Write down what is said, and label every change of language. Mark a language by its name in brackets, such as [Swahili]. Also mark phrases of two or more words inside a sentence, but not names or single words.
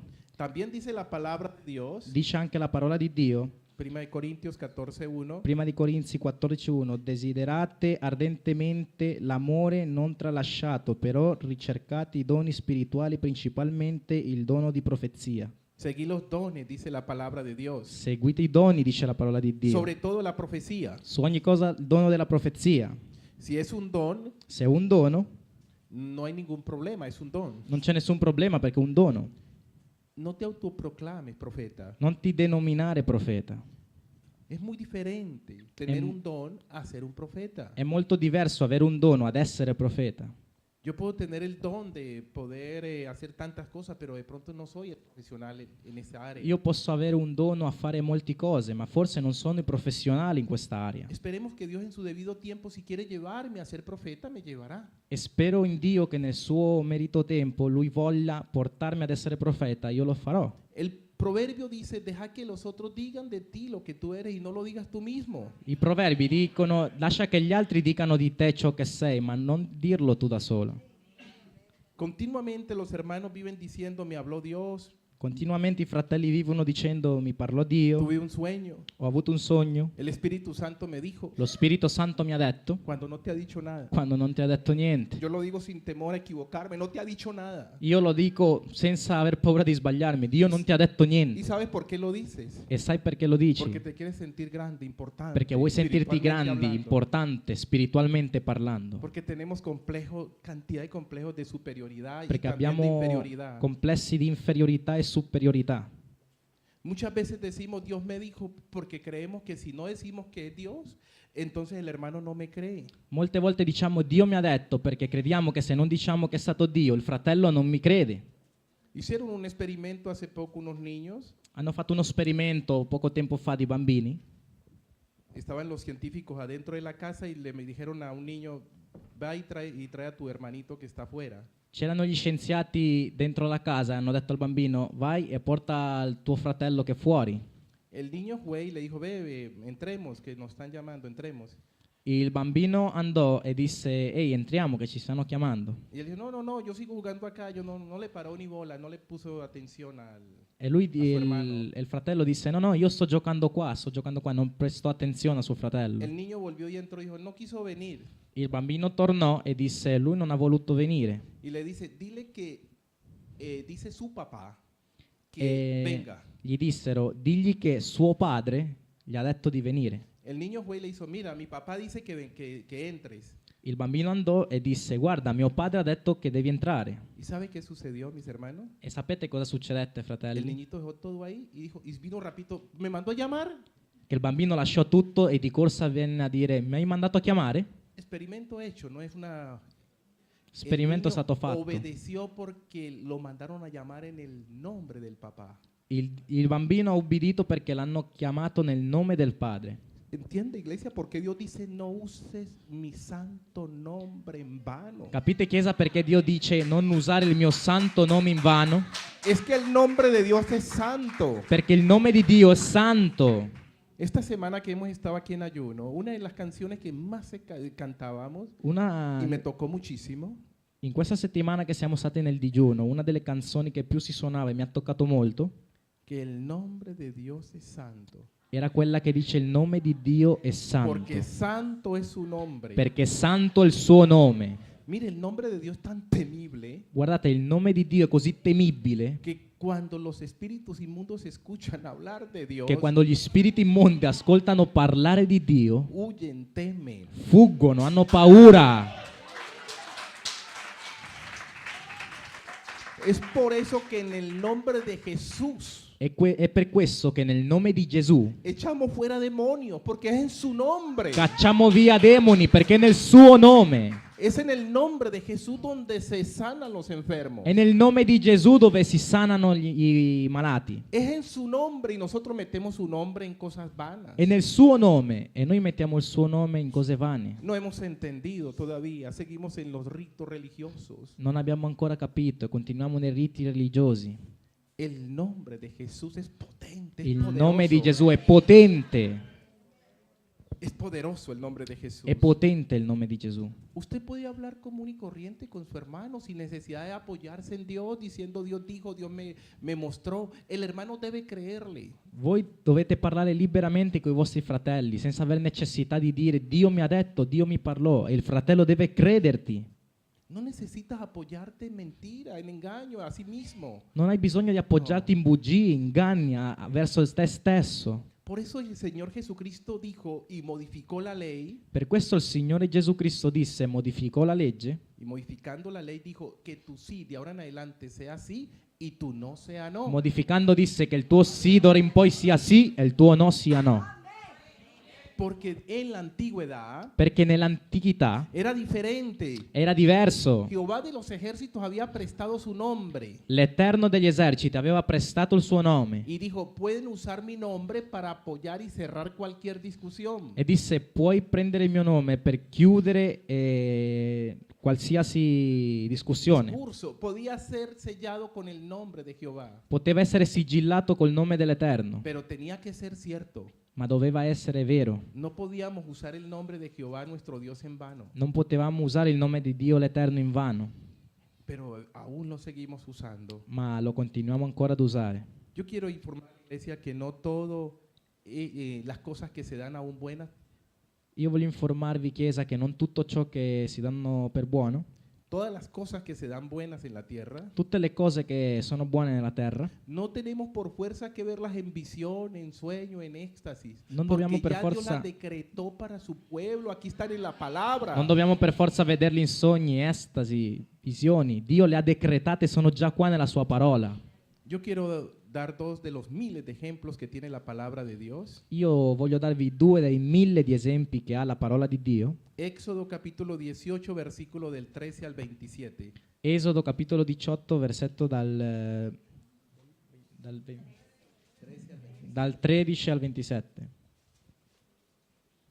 [Spanish] también dice la palabra de Dios, [Italian] dice anche la parola di Dio, [Spanish] Prima de Corintios 14.1, [Italian] prima di Corinzi 14:1, desiderate ardentemente l'amore non tralasciato, però ricercate i doni spirituali, principalmente il dono di profezia. [Spanish] seguí los dones, dice la palabra de Dios. [Italian] Seguite i doni, dice la parola di Dio. [Spanish] Sobre todo la profecía. [Italian] Su ogni cosa il dono della profezia. [Spanish] Si es un don, [Italian] Se è un dono, [Spanish] no hay ningún problema, es un don. [Italian] non c'è nessun problema perché è un dono. [Spanish] No te autoproclames profeta. [Italian] Non ti denominare profeta. [Spanish] Es muy diferente tener Em- un don a ser un profeta. [Italian] È molto diverso avere un dono ad essere profeta. [Spanish] Yo puedo tener el don de poder hacer tantas cosas, pero de pronto no soy el profesional en esa área. [Italian] Io posso avere un dono a fare molte cose, ma forse non sono i professionali in quest'area. [Spanish] Esperemos que Dios en su debido tiempo, si quiere llevarme a ser profeta, me llevará. [Italian] E spero in Dio che nel suo merito tempo Lui voglia portarmi ad essere profeta, io lo farò. [Spanish] El proverbio dice, deja que los otros digan de ti lo que tú eres y no lo digas tú mismo. [Italian] I proverbi dicono lascia che gli altri dicano di te ciò che sei, ma non dirlo tu da solo. [Spanish] Continuamente los hermanos viven diciendo, me habló Dios, [Italian] Continuamente i fratelli vivono dicendo mi parlò Dio, [Spanish] tuve un sueño, [Italian] ho avuto un sogno, [Spanish] el Espíritu Santo me dijo, [Italian] lo Spirito Santo mi ha detto, [Spanish] cuando no te ha dicho nada. [Italian] quando non ti ha detto niente. [Spanish] Yo lo digo sin temor a equivocarme, no te ha dicho nada. [Italian] Io lo dico senza aver paura di sbagliarmi, Dio non ti ha detto [Spanish] ¿Y [Italian] niente. [Spanish] sabes por qué lo dices? [Italian] E sai perché lo dici? [Spanish] Porque te quieres sentir grande, importante. [Italian] Perché vuoi sentirti [Spanish] espiritualmente [Italian] grandi, [Spanish] hablando. [Italian] importante, spiritualmente parlando. [Spanish] Porque tenemos cantidad de complejos de superioridad y [Italian] Perché [Spanish] también de [Italian] abbiamo [Spanish] inferioridad. [Italian] complessi di inferiorità e superiorità. [Spanish] Muchas veces decimos, Dios me dijo, porque creemos que si no decimos que es Dios, entonces el hermano no me cree. [Italian] Molte volte diciamo Dio mi ha detto perché crediamo che se non diciamo che è stato Dio, il fratello non mi crede. [Spanish] Hicieron un experimento hace poco unos niños [Italian] Hanno fatto uno esperimento poco tempo fa di bambini [Spanish] estaban los científicos adentro de la casa y me dijeron a un niño, va y trae a tu hermanito que está afuera. [Italian] C'erano gli scienziati dentro la casa e hanno detto al bambino vai e porta il tuo fratello che è fuori. [Spanish] El niño fue y le dijo, ve, entremos, que nos están llamando, entremos. [Italian] Il bambino andò e disse ehi entriamo che ci stanno chiamando. [Spanish] Y él dijo, no, yo sigo jugando acá, yo no le paró ni bola, no le puso atención [Italian] E lui, a suo hermano. il fratello disse no io sto giocando qua, non prestò attenzione a suo fratello. [Spanish] El niño volvió y entró y dijo, no quiso venir. [Italian] Il bambino tornò e disse lui non ha voluto venire. [Spanish] Y le dice, dile que dice su papá que [Italian] E [Spanish] venga. [Italian] gli dissero digli che suo padre gli ha detto di venire. [Spanish] El niño fue y le hizo, mira, mi papá dice que entres. [Italian] Il bambino andò e disse guarda mio padre ha detto che devi entrare. [Spanish] ¿Y sabe qué sucedió, mis hermanos? [Italian] E sapete cosa succedette, [Spanish] El [Italian] fratelli? [Spanish] niñito dejó todo ahí y dijo, y vino rapidito, me mandó a llamar. [Italian] Che il bambino lasciò tutto e di corsa venne a dire mi hai mandato a chiamare? [Spanish] Experimento hecho, no es una... [Italian] Esperimento [Spanish] El niño [Italian] stato fatto. [Spanish] obedeció porque lo mandaron a llamar en el nombre del papá. [Italian] Il bambino ha ubbidito perché l'hanno chiamato nel nome del padre. [Spanish] ¿Entiende, iglesia? Porque Dios dice, no uses mi santo nombre en vano. [Italian] Capite, Chiesa, perché Dio dice non usare il mio santo nome in vano? [Spanish] Es que el nombre de Dios es santo. [Italian] Perché il nome di Dio è santo. [Spanish] Esta semana que hemos estado aquí en ayuno, una de las canciones que más cantábamos y me tocó muchísimo, [Italian] In questa settimana che siamo stati nel digiuno, una delle canzoni che più si suonava e mi ha toccato molto [Spanish] que el nombre de Dios es santo. [Italian] era quella che dice il nome di Dio è santo. [Spanish] Porque santo es su nombre. [Italian] Perché santo è il suo nome. [Spanish] Mire, el nombre de Dios es tan temible [Italian] Guardate, il nome di Dio è così temibile [Spanish] que cuando los espíritus inmundos escuchan hablar de Dios, [Italian] che quando gli spiriti immondi ascoltano parlare di Dio, [Spanish] huyen, temen. [Italian] fuggono, hanno paura. [Spanish] Es por eso que en el nombre de Jesús [Italian] È per questo che nel nome di Gesù [Spanish] echamos fuera demonios, porque es en su nombre. [Italian] cacciamo via demoni, perché è nel suo nome. [Spanish] Es en el nombre de Jesús donde se sanan los enfermos. [Italian] È nel nome di Gesù dove si sanano i malati. [Spanish] Es en su nombre y nosotros metemos su nombre en cosas vanas. [Italian] È nel suo nome e noi mettiamo il suo nome in cose vane. [Spanish] No hemos entendido todavía, seguimos en los ritos religiosos. [Italian] Non abbiamo ancora capito e continuiamo nei riti religiosi. [Spanish] El nombre de Jesús es potente, es [Italian] Il [Spanish] poderoso. [Italian] nome di Gesù è potente. [Spanish] Es poderoso el nombre de Jesús. [Italian] È potente il nome di Gesù. [Spanish] Usted puede hablar común y corriente con su hermano sin necesidad de apoyarse en Dios, diciendo Dios dijo, Dios me mostró. El hermano debe creerle. [Italian] Voi dovete parlare liberamente con i vostri fratelli, senza aver necessità di dire Dio mi ha detto, Dio mi parlò, e il fratello deve crederti. [Spanish] No necesitas apoyarte en mentira, en engaño a sí mismo. [Italian] Non hai bisogno di appoggiarti in bugie, inganni verso te stesso. [Spanish] Por eso el Señor Jesucristo dijo y modificó la ley. [Italian] Per questo il Signore Gesù Cristo disse, modificò la legge, [Spanish] Y modificando la ley dijo que tu sí de ahora en adelante sea sí y tu no sea no. [Italian] modificando disse che il tuo sì d'ora in poi sia sì e il tuo no sia no. [Spanish] Porque en la antigüedad [Italian] Perché nell'antichità [Spanish] era diferente. [Italian] era diverso. [Spanish] Jehová de los ejércitos había prestado su nombre [Italian] L'Eterno degli eserciti aveva prestato il suo nome [Spanish] y dijo, pueden usar mi nombre para apoyar y cerrar cualquier discusión. [Italian] e disse puoi prendere il mio nome per chiudere qualsiasi discussione. [Spanish] Discurso podía ser sellado con el nombre de Jehová, [Italian] Poteva essere sigillato col nome dell'Eterno, [Spanish] pero tenía que ser cierto. [Italian] ma doveva essere vero. [Spanish] No podíamos usar el nombre de Jehová, nuestro Dios, en vano, [Italian] Non potevamo usare il nome di Dio l'Eterno in vano, [Spanish] pero aún lo seguimos usando. [Italian] ma lo continuiamo ancora ad usare. [Spanish] Yo quiero informar a la iglesia que no todo las cosas que se dan aún buenas, [Italian] Io voglio informarvi, Chiesa, che non tutto ciò che si danno per buono, [Spanish] todas las cosas que se dan buenas en la tierra, [Italian] tutte le cose che sono buone nella terra, [Spanish] no tenemos por fuerza que verlas en visión, en sueño, en éxtasis, [Italian] Non [Spanish] porque [Italian] dobbiamo per [Spanish] ya Dios [Italian] forza- [Spanish] las decretó para su pueblo. Aquí están en la palabra. [Italian] non dobbiamo per forza vederli in sogni, estasi, visioni. Dio le ha decretate, sono già qua nella sua parola. [Spanish] Yo quiero dar dos de los miles de ejemplos que tiene la palabra de Dios. [Italian] Io voglio darvi 2 dei 1000 di esempi che ha la parola di Dio. [Spanish] Éxodo capítulo 18, versículo del 13 al 27. [Italian] Esodo capitolo 18, versetto dal 13 al 27.